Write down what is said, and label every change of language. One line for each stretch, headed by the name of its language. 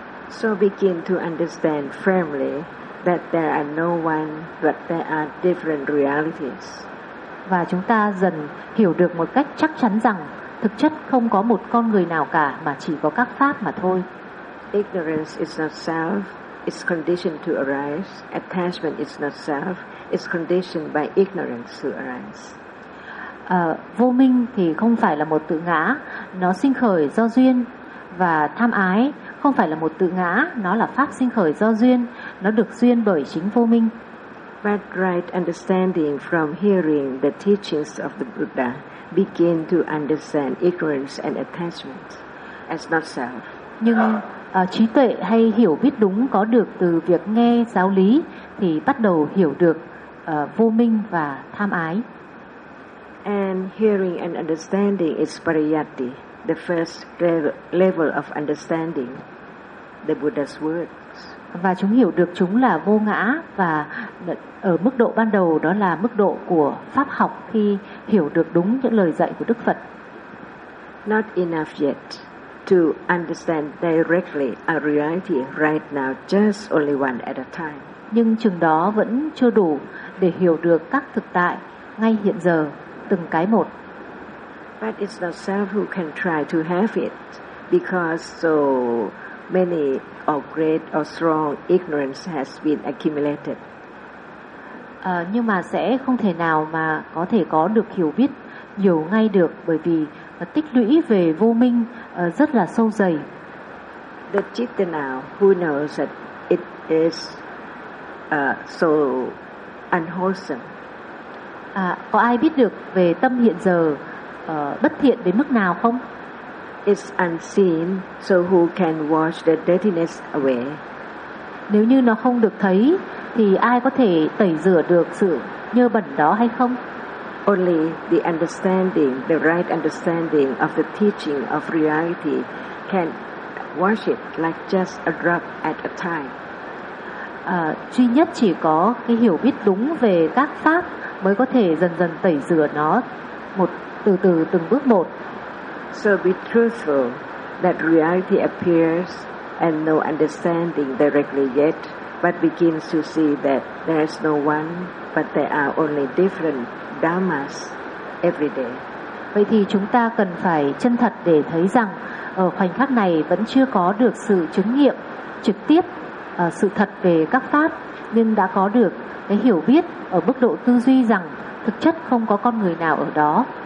English: So begin to understand firmly that there are no one but there are different realities.
Vietnamese: Và chúng ta dần hiểu được một cách chắc chắn rằng thực chất không có một con người nào cả mà chỉ có các pháp mà thôi.
English: Ignorance is not self, it's conditioned to arise. Attachment is not self, it's conditioned by ignorance to arise.
Vietnamese: Vô minh thì không phải là một tự ngã, nó sinh khởi do duyên. Và tham ái không phải là một tự ngã, nó là pháp sinh khởi do duyên, nó được duyên bởi chính vô minh.
English: But right understanding from hearing the teachings of the Buddha begin to understand ignorance and attachment as not self.
Vietnamese: Nhưng trí tuệ hay hiểu biết đúng có được từ việc nghe giáo lý thì bắt đầu hiểu được vô minh và tham ái.
English: And hearing and understanding is pariyatti, the first level of understanding the Buddha's words.
Vietnamese: Và chúng hiểu được chúng là vô ngã và ở mức độ ban đầu đó là mức độ của pháp học khi hiểu được đúng những lời dạy của Đức Phật.
English: Not enough yet to understand directly a reality right now, just only one at a time.
Vietnamese: Nhưng chừng đó vẫn chưa đủ để hiểu được các thực tại ngay hiện giờ, từng cái một.
English: But it's not self who can try to have it, because so many or great or strong ignorance has been accumulated.
Vietnamese: Nhưng mà sẽ không thể nào mà có thể có được hiểu biết nhiều ngay được, bởi vì tích lũy về vô minh rất là sâu dày.
English: The chitta now, who knows that it is so unwholesome.
Vietnamese: có ai biết được về tâm hiện giờ bất thiện đến mức nào không?
English: It's unseen, so who can wash the dirtiness away?
Vietnamese: Nếu như nó không được thấy, thì ai có thể tẩy rửa được sự nhơ bẩn đó hay không?
English: Only the understanding, the right understanding of the teaching of reality can wash it like just a drop at a time.
Vietnamese: Duy nhất chỉ có cái hiểu biết đúng về các pháp mới có thể dần dần tẩy rửa nó một từ từ từng bước một.
English: So be truthful that reality appears and no understanding directly yet, but begins to see that there is no one, but there are only different dhammas every day.
Vietnamese: Vậy thì chúng ta cần phải chân thật để thấy rằng ở khoảnh khắc này vẫn chưa có được sự chứng nghiệm trực tiếp sự thật về các pháp, nhưng đã có được cái hiểu biết ở mức độ tư duy rằng thực chất không có con người nào ở đó.